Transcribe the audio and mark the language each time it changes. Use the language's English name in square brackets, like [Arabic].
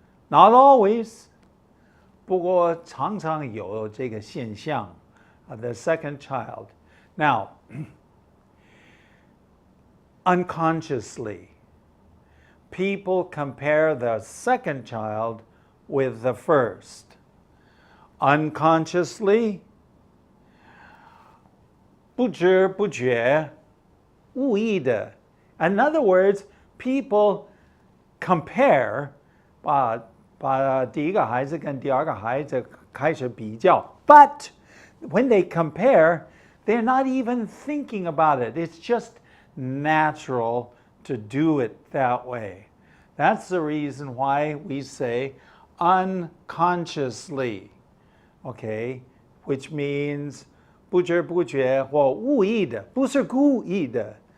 [English] Not always, [Chinese] 不过常常有这个现象, [English] the second child. Now, unconsciously, people compare the second child with the first. Unconsciously, [Chinese] 不知不觉, 无意的. [English] In other words, people compare, [Chinese] 把第一个孩子跟第二个孩子开始比较. [English] But when they compare, they're not even thinking about it. It's just natural to do it that way. That's the reason why we say unconsciously, okay, which means [Chinese] 不知不觉或无意的, 不是故意的,